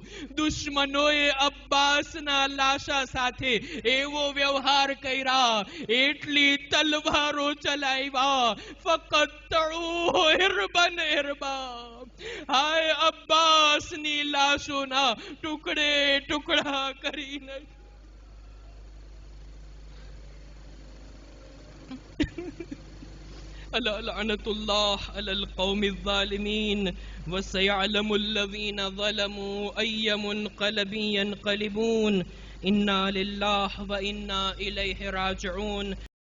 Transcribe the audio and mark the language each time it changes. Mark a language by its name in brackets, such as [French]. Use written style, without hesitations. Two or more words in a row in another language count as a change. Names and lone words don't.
[Gujarati] દુશ્મનોએ અબ્બાસના લાશા સાથે એવો વ્યવહાર કર્યા, એટલી તલવારો ચલાવ્યા. ફકત હિરબન હિરબા. હાય, અબ્બાસની લાશોના ટુકડે ટુકડા કરીને [Arabic] لعنة الله على القوم الظالمين وسيعلم الذين ظلموا أي منقلب ينقلبون إنا لله وإنا إليه راجعون